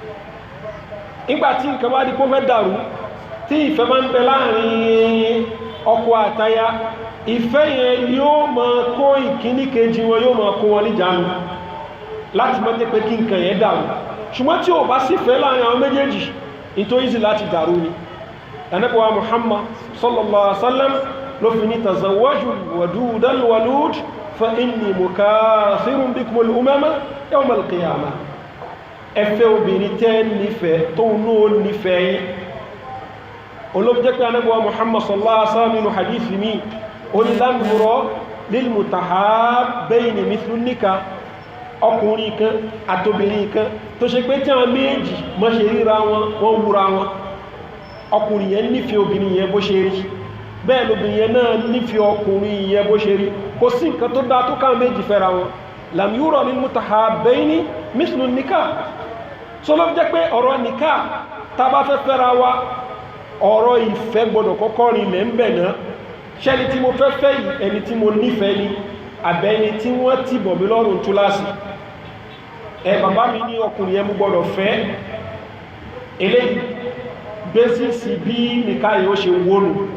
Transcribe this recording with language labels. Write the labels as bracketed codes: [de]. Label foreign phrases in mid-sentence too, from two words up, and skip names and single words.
[yo] Nígbàtí nǹkan bá di kó fẹ́ dàrú, tí ìfẹ́ máa ń bẹ láàrin ọkọ àtaya, ìfẹ́ yẹn yóò máa kó ìkíní kejì wọn, yóò máa kó wọn níjànú láti má jẹ́ pé kí nǹkan yẹn dàrú. Ṣùgbọ́n tí ò bá sí ìfẹ́ láàrin àwọn méjèèjì, ìtò easy láti dàrú ni. Ànábì wa Muhammad [ar] صلى الله عليه وسلم [yo] ló fi ní [ar] تزوجوا الودود الولود فإني مكاثر بكم الأمم يوم القيامة. [yo] Ẹ fẹ́ obìnrin tẹ́ nífẹ̀ẹ́ tó náà nífẹ̀ẹ́ yín. Olóòjẹ́ pé Ànábì wa Muhammad [ar] صلى الله عليه وسلم [yo] nínú hadithi mi ó ní [ar] لن يُرَ للمتحابين مثل النكاح. [yo] Ọkùnrin kan àtobìnrin kan tó ṣe pé tí àwọn méjì mọ́ ṣe ríra wọn, wọ́n wúra wọn. Ọkùnrin yẹn nífẹ̀ẹ́ obìnrin yẹn bó ṣe rí, bẹ́ẹ̀ lóbìnrin yẹn náà nífẹ̀ẹ́ ọkùnrin yẹn bó ṣe rí. Kò sí nǹkan tó dá tó káwọn méjì fẹ́ra wọn. [ar] لم يُرَ للمتحابين مثل النكاح. [yo] So ló jẹ́ pé ọ̀rọ̀ nikah tá bá fẹ́ fẹ́ra wa, ọ̀rọ̀ ìfẹ́ gbọdọ̀ kọ́kọ́ rinlẹ̀ ń bẹ̀ náà. Ṣẹ́ni tí mo fẹ́ fẹ́ yìí ẹni tí mo nífẹ̀ẹ́ ni, àbẹ́ni tí wọ́n ti bọ̀ mí lọ́rùn túláàsì. Bàbá mi ní ọkùnrin yẹn mú gbọdọ̀ fẹ́. Eléyìí bẹ́sìsì bí nìkan yóò ṣe wónù.